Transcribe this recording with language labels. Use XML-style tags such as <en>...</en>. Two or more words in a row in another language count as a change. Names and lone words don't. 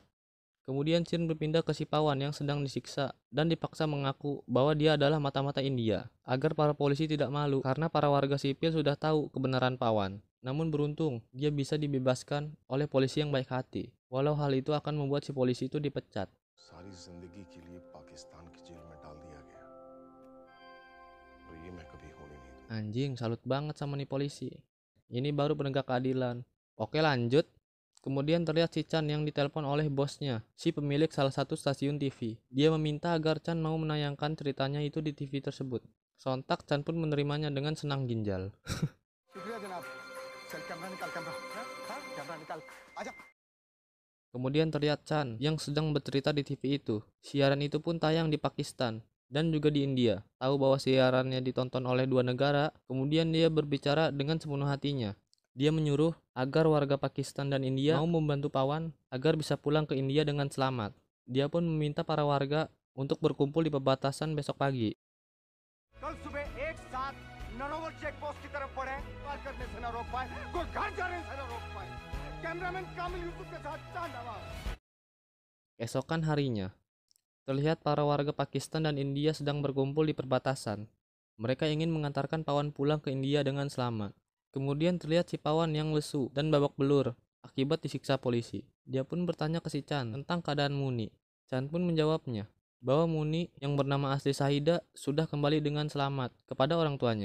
<id>Kemudian scene berpindah ke si Pawan yang sedang disiksa dan dipaksa mengaku bahwa dia adalah mata-mata India, agar para polisi tidak malu karena para warga sipil sudah tahu kebenaran Pawan. Namun beruntung, dia bisa dibebaskan oleh polisi yang baik hati, walau hal itu akan membuat si polisi itu dipecat.</id> <hi>सारी जिंदगी के लिए पाकिस्तान की जेल में डाल दिया गया और ये मैं कभी होने नहीं दूंगा।</hi> <id>Anjing, salut banget sama nih polisi. Ini baru penegak keadilan. Oke, lanjut. Kemudian terlihat si Chan yang ditelepon oleh bosnya, si pemilik salah satu stasiun TV. Dia meminta agar Chan mau menayangkan ceritanya itu di TV tersebut. Sontak Chan pun menerimanya dengan senang ginjal.</id> <hi>शुक्रिया जनाब चल कैमरा निकाल कैमरा हाँ कैमरा निकाल आजा</hi> <id>Kemudian terlihat Chan yang sedang bercerita di TV itu. Siaran itu pun tayang di Pakistan dan juga di India. Tahu bahwa siarannya ditonton oleh dua negara, kemudian dia berbicara dengan sepenuh hatinya. Dia menyuruh agar warga Pakistan dan India mau membantu Pawan agar bisa pulang ke India dengan selamat. Dia pun meminta para warga untuk berkumpul di perbatasan besok pagi.</id> <hi>कल सुबह एक साथ नरोवर चेक पोस्ट की तरफ बढ़े पार करने से न रोक पाए कोई घर जाने से न रोक पाए कैमरामैन कामिल यूसुफ के साथ चांद नवाज</hi> <id>Keesokan harinya, terlihat para warga Pakistan dan India sedang berkumpul di perbatasan. Mereka ingin mengantarkan Pawan pulang ke India dengan selamat. Kemudian terlihat si Pawan yang lesu dan babak belur akibat disiksa polisi. Dia pun bertanya ke si Chan tentang keadaan Muni. Chan pun menjawabnya bahwa Muni yang bernama asli Sahida sudah kembali dengan selamat kepada orang tuanya.</id>